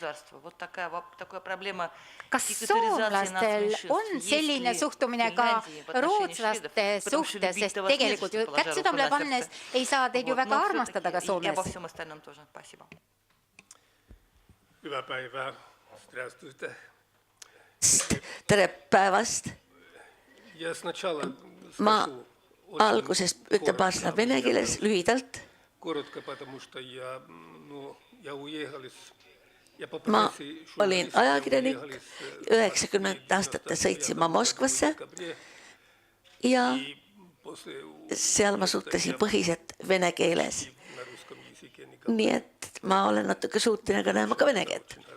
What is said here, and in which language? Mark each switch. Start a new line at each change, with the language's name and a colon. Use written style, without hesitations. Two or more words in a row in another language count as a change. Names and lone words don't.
Estonian: Kas soomlastel on selline suhtumine ka rootslaste suhtes, sest tegelikult ju kätt südamele pannes ei saa teid ju väga armastada ka Soomes?
Finnish: Hyvää päivää.
Russian: Здравствуйте.
Estonian: Tere päevast!
Russian: Я сначала
Estonian: Ma
Russian: скажу
Estonian: alguses ütlen paar sõna vene keeles lühidalt.
Russian: коротко, потому что я уехал из...
Estonian: Ma olin ajakirjanik, 90 aastate sõitsin ma Moskvasse ja seal ma suhtlesin põhiliselt vene keeles. Nii et ma olen natuke suuteline ka näema ka vene keelt.